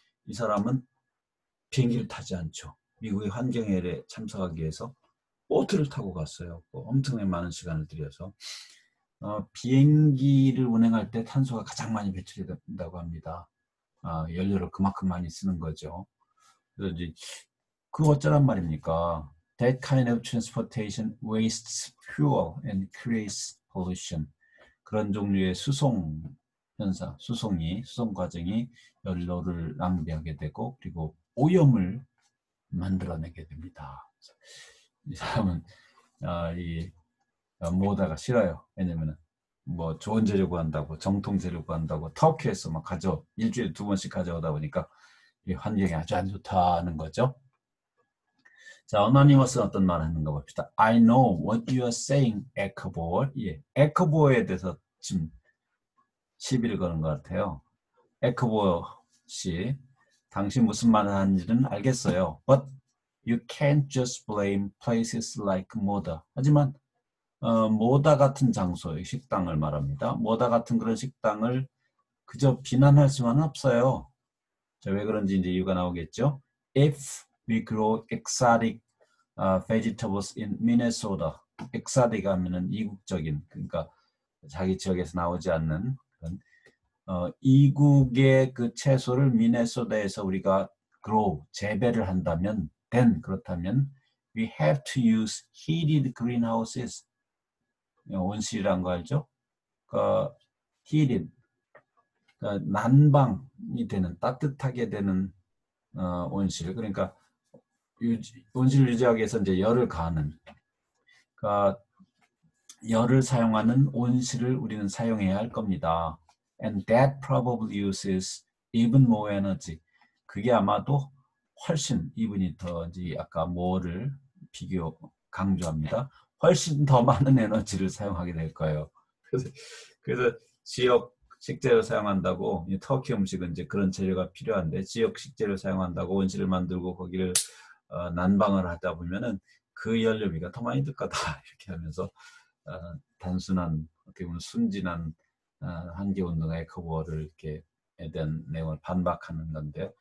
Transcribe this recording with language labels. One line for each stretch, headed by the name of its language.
Korean: 이 사람은 비행기를 타지 않죠. 미국의 환경회의에 참석하기 위해서 보트를 타고 갔어요. 엄청나게 많은 시간을 들여서 비행기를 운행할 때 탄소가 가장 많이 배출이 된다고 합니다. 연료를 그만큼 많이 쓰는 거죠. 그래서 이제 그거 어쩌란 말입니까?
English: That kind of transportation wastes fuel and creates pollution.
Korean: 그런 종류의 수송 현상, 수송 과정이 연료를 낭비하게 되고 그리고 오염을 만들어내게 됩니다. 이 사람은 이 모다가 싫어요. 왜냐면은 뭐 좋은 재료 구한다고 정통 재료 구한다고 터키에서 막 일주일에 2번씩 가져오다 보니까 이 환경이 아주 안 좋다는 거죠. 자, 어나니머스는 어떤 말을 하는가 봅시다.
English: I know what you are saying, 에크보어.
Korean: 예, 에크보어에 대해서 지금 시비를 거는 것 같아요. 에크보어 씨, 당신 무슨 말을 하는지는 알겠어요.
English: But you can't just blame places like 모다.
Korean: 하지만 모다 같은 장소, 식당을 말합니다. 모다 같은 그런 식당을 그저 비난할 수만은 없어요. 자, 왜 그런지 이제 이유가 나오겠죠.
English: If we grow exotic vegetables in Minnesota.
Korean: exotic 하면은 이국적인, 그러니까 자기 지역에서 나오지 않는 그런, 이국의 그 채소를 미네소다에서 우리가 grow, 재배를 한다면, then 그렇다면
English: we have to use heated greenhouses.
Korean: 온실이란 거 알죠? heated, 난방이 되는, 따뜻하게 되는 온실. 그러니까 온실을 유지하기 위해서 이제 열을 가하는, 그러니까 열을 사용하는 온실을 우리는 사용해야 할 겁니다.
English: and that probably uses even more energy.
Korean: 그게 아마도 훨씬 이분이 더 이제 아까 뭐를 비교 강조합니다. 훨씬 더 많은 에너지를 사용하게 될 거예요. 그래서 지역 식재료 사용한다고 터키 음식은 이제 그런 재료가 필요한데 지역 식재료 사용한다고 원시를 만들고 거기를 난방을 하다 보면은 그 연료비가 더 많이 들 거다 이렇게 하면서 단순한 어떻게 보면 순진한 한계운동의 커버를 이렇게 에 대한 내용을 반박하는 건데요.